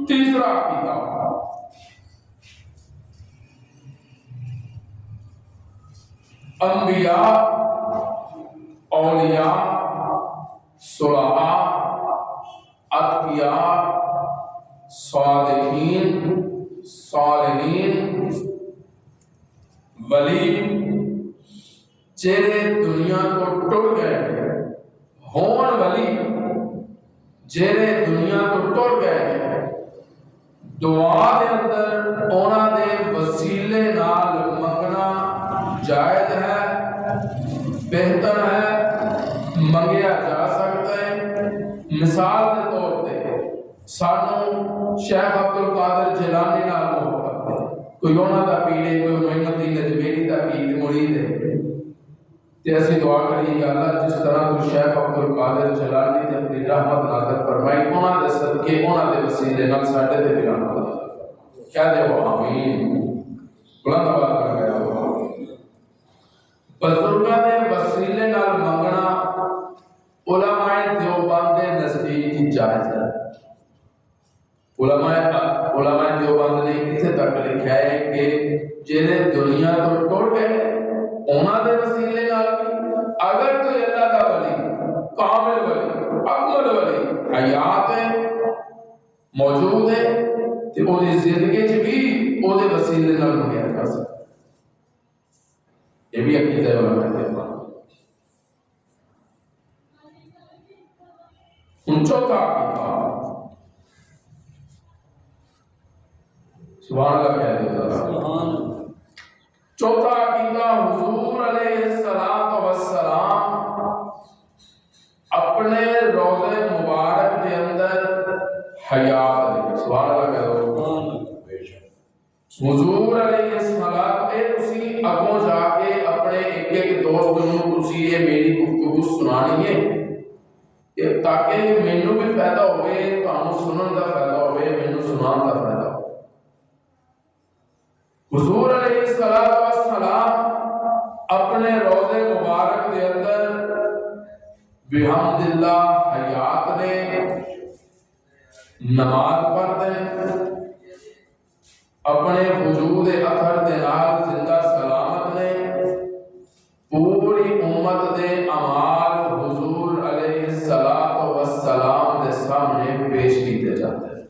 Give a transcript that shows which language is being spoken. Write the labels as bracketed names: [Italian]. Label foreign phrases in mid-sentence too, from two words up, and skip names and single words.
[Urdu] تیسرا عقیدہ انبیاء، اولیاء، صلحاء، اتقیاء، صادقین، صالحین، ولی [Punjabi] جیرے دنیا تو ٹر گئے ہون ولی، جیرے دنیا تو ٹر گئے دعا دے اندر اونا دے وسیلے نال منگنا جائز ہے، بہتر ہے، منگیا جا سکتا ہے۔ مثال دے طور پہ سانو شیخ عبدالقادر جیلانی نال محبت ہے، کوئی اونا دا پیر ہے، کوئی محمد الدین اجمیری دا پیر مرید ہے، تے اسی دعا کریے [Arabic] یا اللہ [Punjabi] جس طرح تو شیخ عبدالقادر جیلانی تے اپنی رحمت نازل فرمائی، انہاں دے صدقے انہاں دے وسیلے نال ساڈے تے بھی رحمت نازل فرمائی۔ [Urdu] کہہ دے وہ آمین، بلند آواز میں کہہ دو آمین۔ [Punjabi] بزرگاں دے وسیلے نال منگنا علماء دیوبند دے نزدیک جائز ہے۔ [Urdu] علماء دیوبند نے کتنے تک لکھا ہے کہ [Punjabi] جنہیں دنیا تو ٹر گئے انہاں دے وسیلے نال بھی اگر کوئی اللہ دا ولی، کامل ولی، اکمل ولی حیات ہے، موجود ہے، تے او دی زندگی چ بھی او دے وسیلے نال منگیا جا سکتا۔ [Urdu] یہ بھی عقیدہ علماء دیوبند۔ چوتھا عقیدہ [Arabic] سبحان اللہ [Urdu] کہہ دے، چوتھا عقیدہ حضور [Arabic] علیہ السلام [Urdu] اپنے روضے مبارک کے اندر حیات دے، [Arabic] سبحان اللہ [Urdu] کہہ دو۔ [Punjabi] حضور [Arabic] علیہ السلام [Punjabi] اے تسی اگوں جا کے اپنے ایک ایک دوست نوں تسی یہ میری گفتگو سنانی ہے تاکہ مینوں بھی فائدہ ہوئے، تانوں سنن دا فائدہ ہوئے، مینوں سنان دا فائدہ ہوئے۔ حضور [Arabic] علیہ السلام [Punjabi] اپنے روضے مبارک دے اندر [Arabic] بحمد اللہ [Punjabi] حیات نے، [Urdu] نماز پڑھتے ہیں، [Punjabi] اپنے وجود اثر دے نال زندہ سلامت نے، پوری امت دے اعمال حضور [Arabic] علیہ السلام [Punjabi] دے سامنے پیش کیتے جاتے ہیں۔